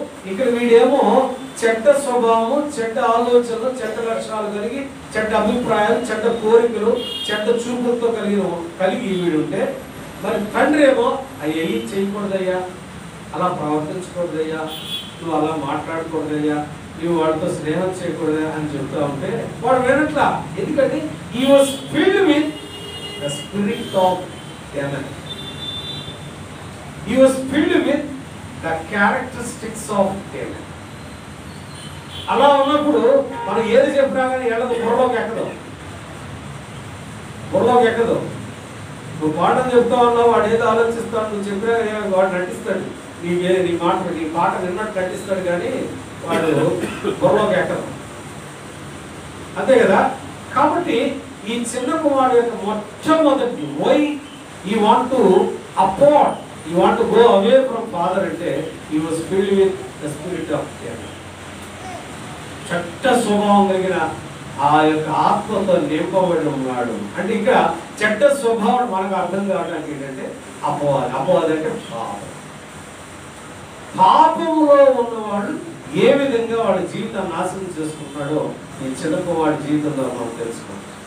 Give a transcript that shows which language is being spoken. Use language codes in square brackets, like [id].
[te] ఇక్కడ వీడేమో చెడ్డ స్వభావము, చెడ్డ ఆలోచనలు, చెడ్డ లక్షణాలు కలిగి, చెడ్డ అభిప్రాయాలు, చెడ్డ కోరికలు, చెడ్డ చూపులతో కలిగి వీడుంటే, మరి తండ్రి ఏమో అయ్యి చేయకూడదయ్యా, అలా ప్రవర్తించకూడదయ్యా, నువ్వు అలా మాట్లాడకూడదయ్యా, నువ్వు వాడితో స్నేహం చేయకూడదా అని చెప్తా ఉంటే వాడు వినట్లా. ఎందుకంటే [en] he was filled with the spirit of Haman. He was filled with the characteristics of Haman. [te] అలా ఉన్నప్పుడు మనం ఏది చెప్పినా కానీ ఎక్కదు, బుర్రలోకి ఎక్కదు. నువ్వు పాఠం చెప్తా ఉన్నావు, వాడు ఏదో ఆలోచిస్తాడు, నువ్వు చెప్పినా వాడు నటిస్తాడు, నీ పాట విన్నట్టు నటిస్తాడు, కానీ వాడు బుర్రలోకి ఎక్కదు, అంతే కదా. కాబట్టి ఈ చిన్న కుమారుడు యొక్క మొట్టమొదటి why [en] he want to apart, he want to go away from father [te] అంటే [en] he was filled with the spirit of Haman. [te] చెడ్డ స్వభావం కలిగిన ఆ యొక్క ఆత్మతో నింపబడి ఉన్నాడు. అంటే ఇంకా చెడ్డ స్వభావం మనకు అర్థం కావడానికి ఏంటంటే అపవాది అంటే పాపములో ఉన్నవాడు ఏ విధంగా వాడి జీవితాన్ని నాశనం చేసుకుంటున్నాడో ఈ చిన్నవాడి జీవితంలో మనం తెలుసుకోవాలి.